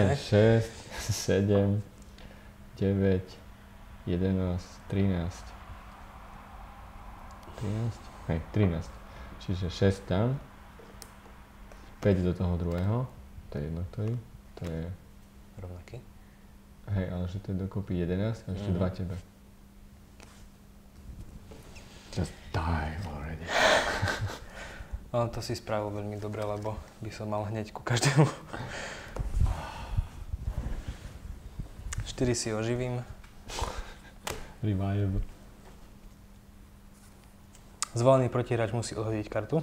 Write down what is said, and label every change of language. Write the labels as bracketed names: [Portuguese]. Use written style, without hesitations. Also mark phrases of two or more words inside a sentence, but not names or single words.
[Slovak] Nie, 6, 7, 9, 11, 13. 13? Hej, 13. Čiže 6 tam. 5 do toho druhého. To je jedno, ktorý. To je... Rovnaký. Hej, ale že to je dokopy 11 a ešte 2 tebe. [English] Just die already. [Slovak] Ale to si spravil veľmi dobre, lebo by som mal hneď ku každému. 4 si oživím. Revive. Zvolený protihráč musí odhodiť kartu.